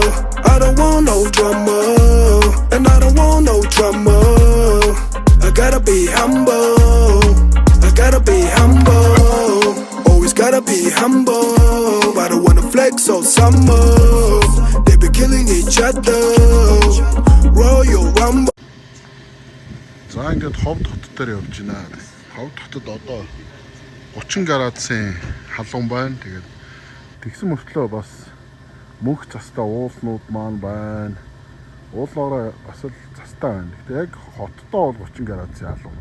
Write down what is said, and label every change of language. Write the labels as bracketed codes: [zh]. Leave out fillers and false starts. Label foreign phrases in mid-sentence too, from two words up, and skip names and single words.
[en] I don't want no drama, and I don't want no drama. I gotta be humble, I gotta be humble. Always gotta be humble. I don't wanna flex on summer. They be killing each other. Royal Rumble. [mn] За ингээд Ховд хот дээр явж байна. Ховд хотод одоо 30 градусын халуун байна. Тэгээд тэгсэн мөртлөө бас мөнх цастай уулнууд маань байна. Уулаараа бас л цастай байна. Гэтэ яг хоттой бол 30 градусын халуун.